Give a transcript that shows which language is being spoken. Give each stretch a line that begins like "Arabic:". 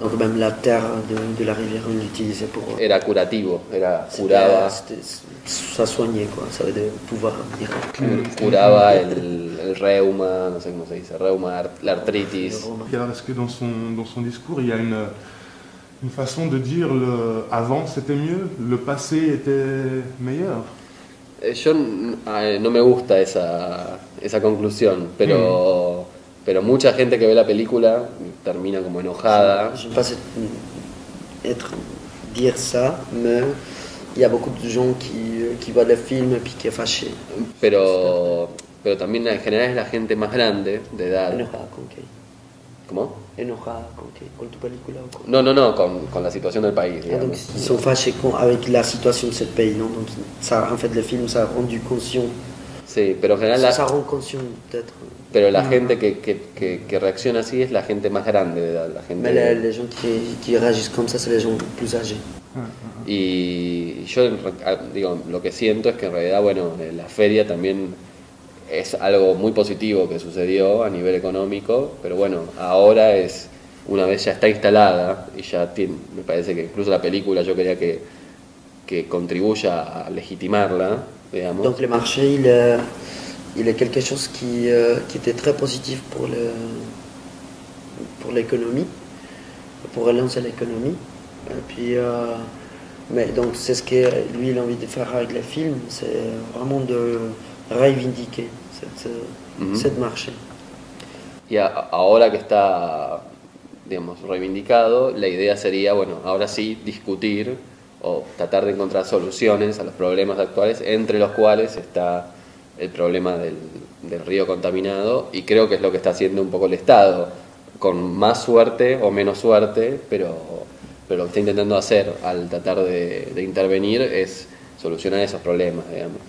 French: Donc même la terre de la rivière, on l'utilisait pour...
Spanish: era curativo, curaba
French: Ça soignait, quoi, ça avait des pouvoirs miracles.
Spanish: curaba el reuma, no sé cómo se dice, reuma, la artritis.
French: Et alors, est-ce que dans son discours, il y a une façon de dire avant c'était mieux, le passé était meilleur?
Spanish: Yo no me gusta esa conclusión, pero mucha gente que ve la película termina como enojada.
French: Je ne sais pas dire ça, mais il y a beaucoup de gens qui voient le film et puis qui est fâché.
Spanish: Pero también en general es la gente más grande de edad. Enojada con qué? ¿Cómo? Enojada con qué? ¿Con tu película o con... No, con la situación del país,
French: Ah, donc
Spanish: digamos.
French: ils sont fâchés avec la situation de ce pays, non? Donc ça, en fait, le film, ça a rendu conscient.
Spanish: Sí, pero en general
French: Ça rend conscient, peut-être.
Spanish: pero la gente que reacciona así es la gente más grande de edad, la gente.
French: Mais les gens qui réagissent comme ça, c'est les gens plus âgés.
Spanish: Y yo digo, lo que siento es que en realidad, bueno, la feria también es algo muy positivo que sucedió a nivel económico, pero bueno, ahora es, una vez ya está instalada y ya tiene, me parece que incluso la película yo quería que contribuya a legitimarla, digamos.
French: Donc le marché, il est quelque chose qui était très positif pour l'économie, pour relancer l'économie. Et puis, mais donc c'est ce que lui il a envie de faire avec le film, c'est vraiment de reivindiquer cette marché.
Spanish: Y ahora que está, digamos, reivindicado, la idea sería, bueno, ahora sí discutir o tratar de encontrar soluciones a los problemas actuales, entre los cuales está el problema del río contaminado, y creo que es lo que está haciendo un poco el Estado, con más suerte o menos suerte, pero lo que está intentando hacer al tratar de intervenir es solucionar esos problemas, digamos.